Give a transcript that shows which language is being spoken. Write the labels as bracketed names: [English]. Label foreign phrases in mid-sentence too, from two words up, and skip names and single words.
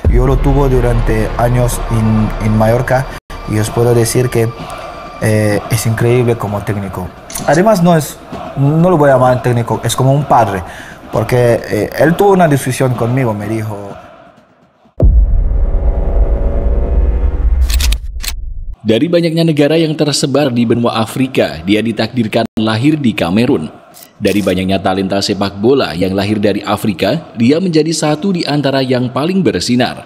[Spanish] yo lo tuve durante años en Mallorca y os puedo decir que es increíble como técnico. Además no lo voy a llamar técnico, es como un padre, porque él tuvo una discusión conmigo, me dijo... [Indonesian] Dari banyaknya negara yang tersebar di benua Afrika, dia ditakdirkan lahir di Kamerun. Dari banyaknya talenta sepak bola yang lahir dari Afrika, dia menjadi satu di antara yang paling bersinar.